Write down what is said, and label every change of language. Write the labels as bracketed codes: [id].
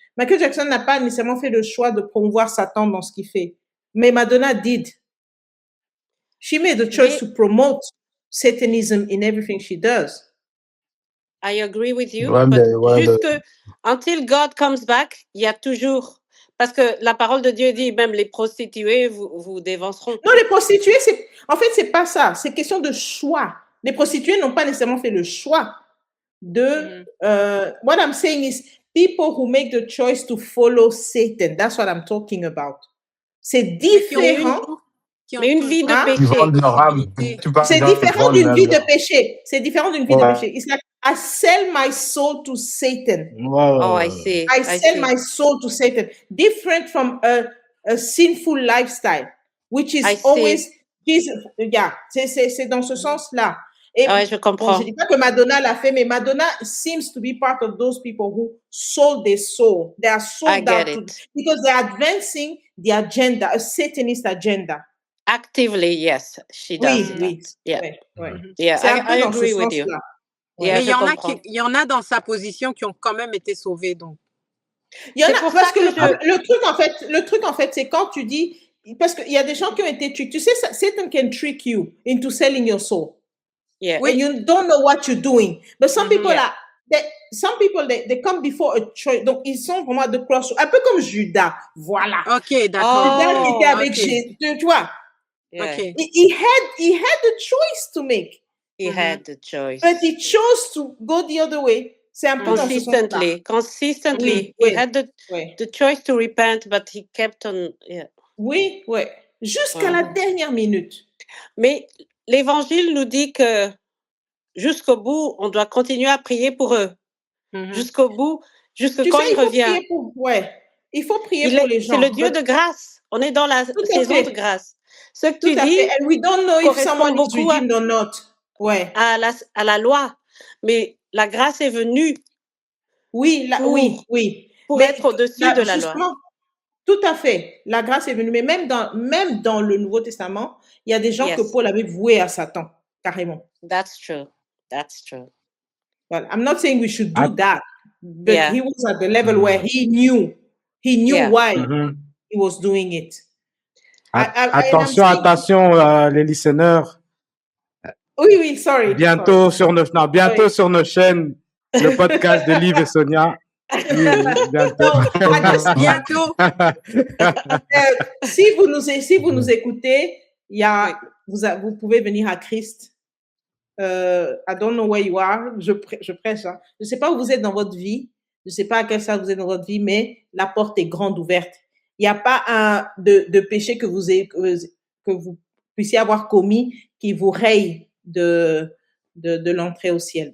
[fr] Michael Jackson n'a pas nécessairement fait le choix de promouvoir Satan dans ce qu'il fait, mais [en] Madonna did. She made the choice to promote Satanism in everything she does. I agree with you. [fr] Ouais, [en] But [fr] mais, ouais, jusque [en] until God comes back, [fr] il y a toujours, parce que la parole de Dieu dit même les prostituées vous dévanceront. Non, les prostituées, en fait, c'est pas ça. C'est question de choix. Les prostituées n'ont pas nécessairement fait le choix de. [en] What I'm saying is people who make the choice to follow Satan. That's what I'm talking about. [fr] C'est différent. Mais une vie de Ils vendent leur âme. C'est différent d'une vie de péché. C'est différent d'une vie de péché. [en] It's like I sell my soul to Satan. Oh, I see. I sell my soul to Satan. Different from a sinful lifestyle, which is always Jesus. Yeah, [fr] c'est dans ce sens-là. Et je comprends. Bon, je dis pas que Madonna l'a fait, mais [en] Madonna seems to be part of those people who sold their soul. They are sold out because they're advancing the agenda, a Satanist agenda. Actively, yes, she does. [fr] Oui. [en] Yeah. Yeah, I agree with you. [fr] Mais il y en a dans sa position qui ont quand même été sauvés, donc. Il y en a parce que le truc en fait, c'est quand tu dis, parce qu'il y a des gens qui ont été [en] tricked. [fr] Tu sais, [en] Satan can trick you into selling your soul. Yeah. And you don't know what you're doing. But some people they come before a choice. [fr] Donc ils sont vraiment de cross, un peu comme Judas. Voilà. Ok, d'accord. Judas qui était avec Jésus, tu vois. [en] Yeah. Okay. He had the choice to make. He had the choice. But he chose to go the other way. [fr] C'est un peu [en] consistently. He had the choice to repent, but he kept on. Yeah. [fr] Oui. Jusqu'à la dernière minute. Mais l'Évangile nous dit que jusqu'au bout, on doit continuer à prier pour eux. Jusqu'au bout, quand il revient. Il faut prier pour les gens. C'est le Dieu de grâce. On est dans la saison de grâce. Ce que tu dis, [en] and we don't know if someone is redeemed or not. [fr] À la loi. Mais la grâce est venue. Oui. Pour être au-dessus de la loi. Tout à fait. La grâce est venue. Mais même dans le Nouveau Testament, il y a des gens que Paul avait voués à Satan, carrément. [en] That's true. Well, I'm not saying we should do that, but he was at the level where he knew why he was doing it. [fr] Attention, les listeners. Oui, [en] sorry. [fr] Bientôt sur nos chaînes, le podcast de Liv et Sonia. Bientôt. Si vous nous écoutez, vous pouvez venir à Christ. [en] I don't know where you are. [fr] Je prêche. Hein. Je ne sais pas où vous êtes dans votre vie. Je ne sais pas à quel stade vous êtes dans votre vie, mais la porte est grande ouverte. Il n'y a pas de péché que vous puissiez avoir commis qui vous raye de l'entrée au ciel.